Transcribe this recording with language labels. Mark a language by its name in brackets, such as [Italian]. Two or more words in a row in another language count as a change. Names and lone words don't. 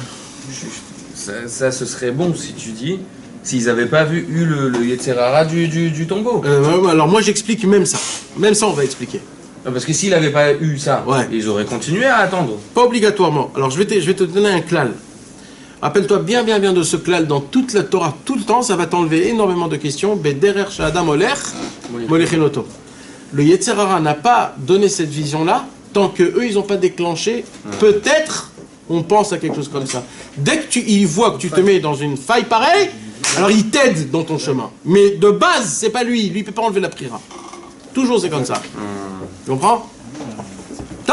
[French] Ça, ce serait bon si tu dis, s'ils n'avaient pas eu le Yetzerara du tombeau. Alors moi, j'explique même ça. Même ça, on va expliquer. Non, parce que s'ils n'avaient pas eu ça, Ouais. ils auraient continué à attendre. Pas obligatoirement. Alors, je vais te donner un klal. Rappelle-toi bien de ce klal dans toute la Torah, tout le temps, ça va t'enlever énormément de questions. [Hebrew] בדרך שאדם הולך, מוליכין אותו. [French] Le [Hebrew] יצר הרע [French] n'a pas donné cette vision-là tant que eux ils n'ont pas déclenché. Peut-être on pense à quelque chose comme ça. Dès que ils voient que tu te mets dans une faille pareille, alors ils t'aident dans ton chemin. Mais de base, c'est pas lui. Lui, il peut pas enlever la prière. Toujours c'est comme ça. Tu comprends? Tov.